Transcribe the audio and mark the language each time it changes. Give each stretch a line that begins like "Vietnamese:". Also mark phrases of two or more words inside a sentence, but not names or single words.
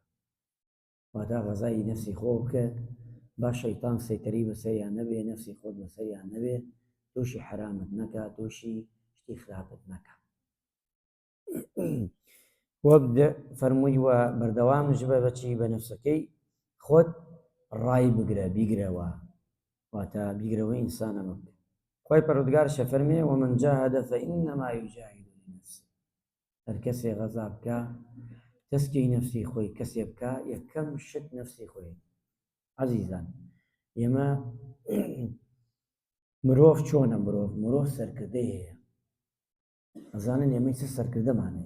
Central Kurdish: واتە غەزای نەفسی خۆ بکە، با شەیتان سەیطەری بەسەریان نەبێ، نەفسی خۆت بەسەریان نەبێ، تووشی حرامت نەکە، تووشی شتی خراپت نەکە. وەبدە فەرمووی وە بەردەوامش بە بەچی بە نەفسەکەی خۆت ڕای بگرە، بیگرەوە، واتە بیگرەوە ئینسان ئەمە بکە. خوای پەروەردگارش فەرمێ
Arabic: ومن جاهد فإنما يجاهد لنفسه.
Central Kurdish: هەر کەسێ غەزا بکە، تەزکیەی نەفسی خۆی کەسێ بکە، یەکەم شت نەفسی خۆی. عەزیزان، ئێمە مرۆڤ چۆنە؟ مرۆڤ سەرکردەی هەیە. ئەزانن ئێمە چ سەرکردەمان هەیە؟